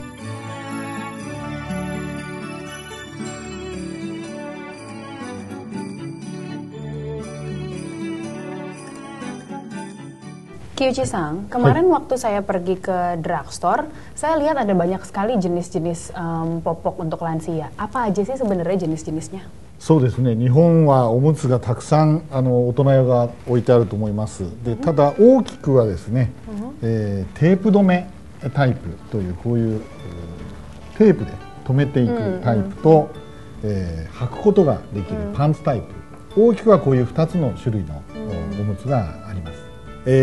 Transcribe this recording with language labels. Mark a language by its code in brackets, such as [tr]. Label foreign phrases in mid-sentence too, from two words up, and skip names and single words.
[id] Kyuchi-san, kemarin waktu saya pergi ke drugstore, saya lihat ada banyak sekali jenis-jenis popok untuk lansia. Apa aja sih sebenarnya jenis-jenisnya? [ja] そうですね、日本はおむつがたくさん大人用が置いてあると思います。でただ大きくはですね、テープ止めタイプというこういうテープで止めていくタイプと、履くことができるパンツタイプ、大きくはこういう2つの種類のおむつがあります。